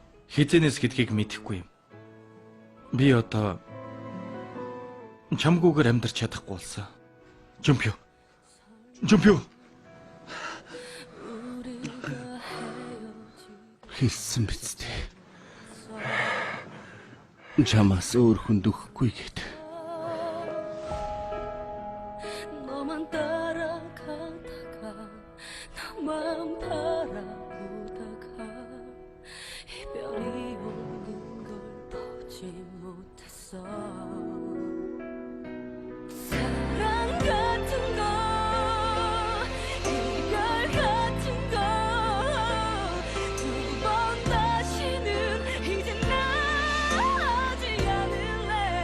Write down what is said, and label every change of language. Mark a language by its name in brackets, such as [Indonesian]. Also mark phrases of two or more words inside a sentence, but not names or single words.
[Mongolian] хизэнээс гэдгийг мэдэхгүй юм. Би одоо чамгүйгээр амьдарч чадахгүй болсон. Жумпио. Хэлсэн биз дээ. Чамаас өөр хүнд өгөхгүй гэд. [Korean] 너만 따라가다가 너만 바라보다가 이별이 오는 걸 보지 못했어. 사랑 같은 거 이별 같은 거 두 번 다시는 이제 나지 않을래.